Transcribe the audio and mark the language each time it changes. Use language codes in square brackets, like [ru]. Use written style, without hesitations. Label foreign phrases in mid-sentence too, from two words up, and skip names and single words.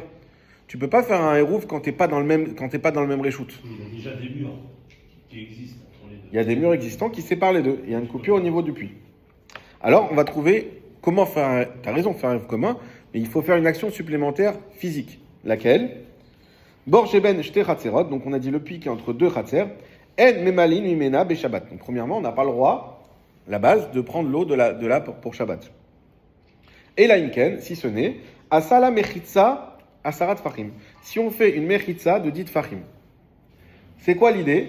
[fr] Tu peux pas faire un Hérouv quand t'es pas dans le même réchoute. Il y a déjà des murs qui existent entre les deux. Il y a des murs existants qui séparent les deux. Il y a une coupure au niveau du puits. Alors, on va trouver comment faire. T'as raison de faire un Hérouv commun, mais il faut faire une action supplémentaire physique. Laquelle? [he] Bor sheben shte khatserot. [fr] Donc, on a dit le puits qui est entre deux khatser. [he] En memalin mimena be Shabbat. [fr] Donc, premièrement, on n'a pas le droit, la base, de prendre l'eau de là pour Shabbat. Et la [he] inken, [fr] si ce n'est, [he] asala mechitza asarat fachim. [fr] Si on fait une mechitza de 10 fachim. C'est quoi l'idée?